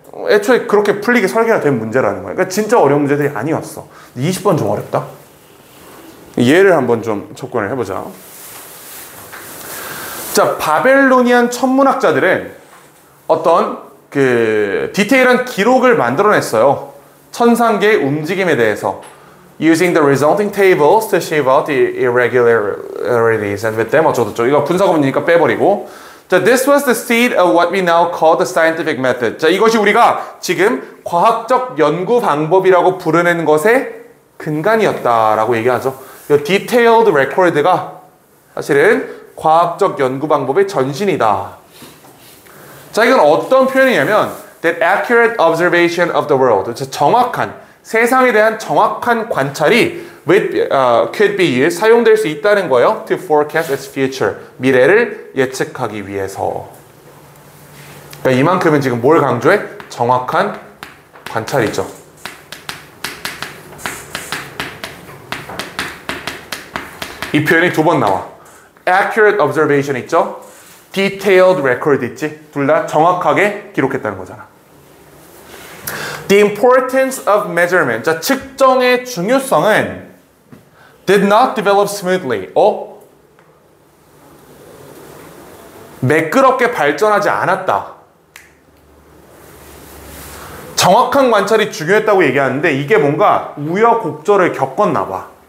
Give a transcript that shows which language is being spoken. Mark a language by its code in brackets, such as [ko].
[ko] 애초에 그렇게 풀리게 설계가 된 문제라는 거예요. 그러니까 진짜 어려운 문제들이 아니었어. 20번 좀 어렵다? 예를 한번 좀 접근을 해보자. 자, 바벨로니안 천문학자들은 어떤 그 디테일한 기록을 만들어냈어요. 천상계의 움직임에 대해서. [en] Using the resulting tables to shave out the irregularities and with them [ko] 어쩌고저쩌고. 이거 분사구문이니까 빼버리고. [en] 자, this was the seed of what we now call the scientific method. [ko] 자, 이것이 우리가 지금 과학적 연구 방법이라고 부르는 것의 근간이었다라고 얘기하죠. 이 [en] detailed record [ko] 가 사실은 과학적 연구 방법의 전신이다. 자, 이건 어떤 표현이냐면 [en] that accurate observation of the world. [ko] 정확한 세상에 대한 정확한 관찰이 [en] could be used, [ko] 사용될 수 있다는 거예요. [en] To forecast its future. [ko] 미래를 예측하기 위해서. 그러니까 이만큼은 지금 뭘 강조해? 정확한 관찰이죠. 이 표현이 두 번 나와. [en] Accurate observation [ko] 있죠? [en] Detailed record [ko] 있지? 둘 다 정확하게 기록했다는 거잖아. [en] The importance of measurement. [ko] 자, 측정의 중요성은 [en] did not develop smoothly. [ko] 매끄럽게 발전하지 않았다. 정확한 관찰이 중요했다고 얘기하는데 이게 뭔가 우여곡절을 겪었나 봐.